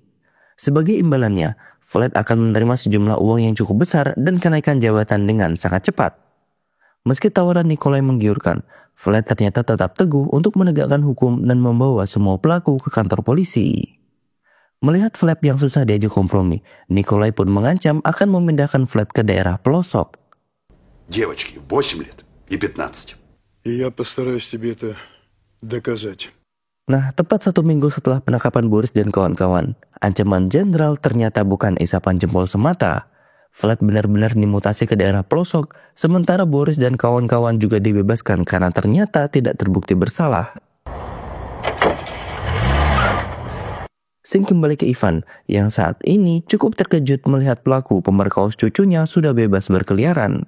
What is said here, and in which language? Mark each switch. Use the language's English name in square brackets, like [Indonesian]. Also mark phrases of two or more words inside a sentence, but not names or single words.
[Indonesian] Sebagai imbalannya, Vlad akan menerima sejumlah uang yang cukup besar dan kenaikan jabatan dengan sangat cepat. Meski tawaran Nikolai menggiurkan, Vlad ternyata tetap teguh untuk menegakkan hukum dan membawa semua pelaku ke kantor polisi. Melihat Vlad yang susah diajak kompromi, Nikolai pun mengancam akan memindahkan Vlad ke daerah pelosok. [Russian] Девочки, 8 лет и 15. И я постараюсь тебе это доказать. [Indonesian] Nah, tepat 1 minggu setelah penangkapan Boris dan kawan-kawan, ancaman jenderal ternyata bukan isapan jempol semata. Vlad benar-benar dimutasi ke daerah pelosok, sementara Boris dan kawan-kawan juga dibebaskan karena ternyata tidak terbukti bersalah. Sing kembali ke Ivan, yang saat ini cukup terkejut melihat pelaku pemerkosa cucunya sudah bebas berkeliaran.